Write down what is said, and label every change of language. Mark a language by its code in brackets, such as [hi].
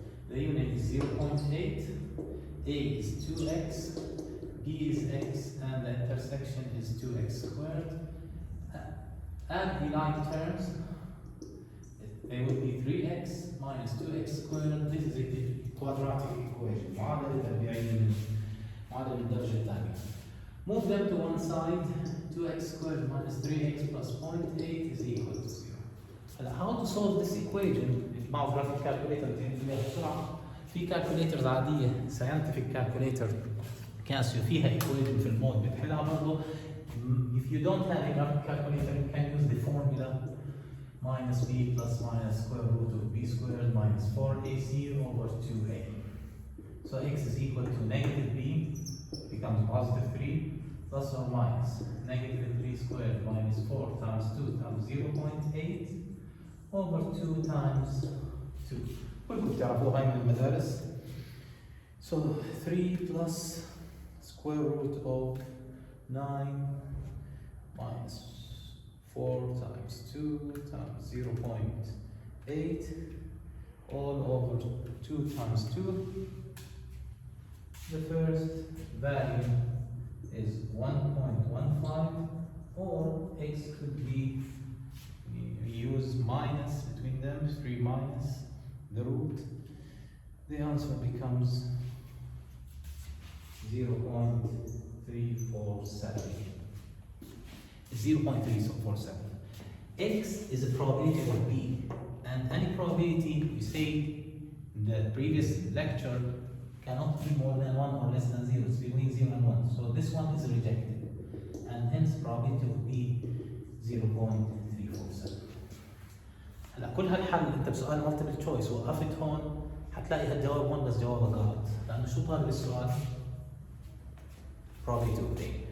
[en] The union is 0.8, A is 2x, B is x, and the intersection is 2x squared. Add the like terms, they will be 3x minus 2x squared. This is a quadratic equation. [ar] معادلة تربيعية من معادلة الدرجة الثانية. [en] Move them to one side. 2x squared minus 3x plus 0.8 is equal to 0. How to solve this equation? [ar] معه [en] graphic calculator [ar] بسرعة. في calculators عادية scientific calculator كاسيو فيها equation في المود بتحلها برضه. [en] If you don't have a graphic calculator, you can use the formula minus b plus minus square root of b squared minus 4ac over 2a. So x is equal to negative b becomes positive 3 plus or minus negative 3 squared minus 4 times 2 times 0.8 over 2 times 2. [ar] كلكم بتعرفوها هاي من المدارس. [en] So 3 plus square root of 9 minus 4 times 2 times 0.8 all over 2 times 2. The first value is 1.15, or x could be, we use minus between them, 3 minus the root. The answer becomes 0.347. 0.347. X is a probability of B, and any probability, we say in the previous lecture, cannot be more than 1 or less than 0. It's between 0 and 1. So this one is rejected, and hence probability of B 0.347. [ar] هلا كل هالحل انت بسؤال multiple choice وقفت هون حتلاقي هالجواب 1 بس جوابك غلط، لأنه شو طالب السؤال؟ probability of A.